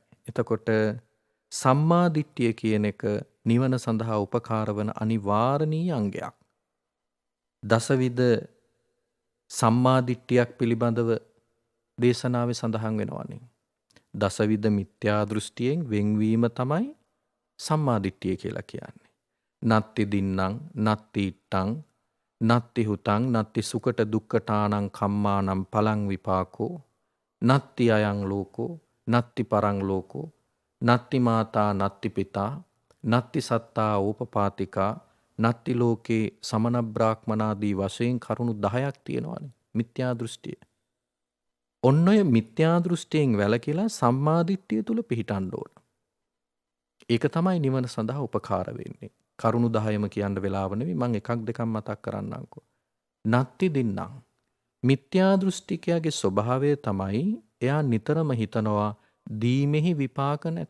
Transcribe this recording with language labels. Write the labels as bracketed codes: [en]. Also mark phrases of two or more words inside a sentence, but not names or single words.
[si] එතකොට සම්මා දිට්ඨිය කියන එක නිවන සඳහා උපකාර වන අනිවාර්යනීය අංගයක්. දසවිධ සම්මා දිට්ඨියක් පිළිබඳව දේශනාවේ සඳහන් වෙනවානේ. දසවිධ මිත්‍යා දෘෂ්ටියෙන් වෙන්වීම තමයි සම්මා දිට්ඨිය කියලා කියන්නේ. [pi] නත්ති දින්නම් නත්ති ඉට්ටං නත්ති හුතං නත්ති සුකට දුක්ඛටානං කම්මානම් පලං විපාකෝ නත්ති අයං ලෝකෝ නත්ති පරං ලෝකෝ නත්ති මාතා නත්ති පිතා නත්ති සත්තා ඕපපාතිකා නත්ති ලෝකේ සමන බ්‍රාහ්මනාදී [si] වශයෙන් කරුණු 10ක් තියෙනවානේ මිත්‍යා දෘෂ්ටිය. ඔන්න ඔය මිත්‍යා දෘෂ්ටියෙන් වැළකීලා සම්මා දිට්ඨිය තුල පිහිටන්න ඕන. ඒක තමයි නිවන සඳහා උපකාර වෙන්නේ. කරුණු 10ම කියන්න වෙලාව නෙවෙයි මම එකක් දෙකක් මතක් කරන්නම්කෝ. [pi] නත්ති දින්නම් [si] මිත්‍යා දෘෂ්ටිකයාගේ ස්වභාවය තමයි එයා නිතරම හිතනවා දීමෙහි විපාක නැත.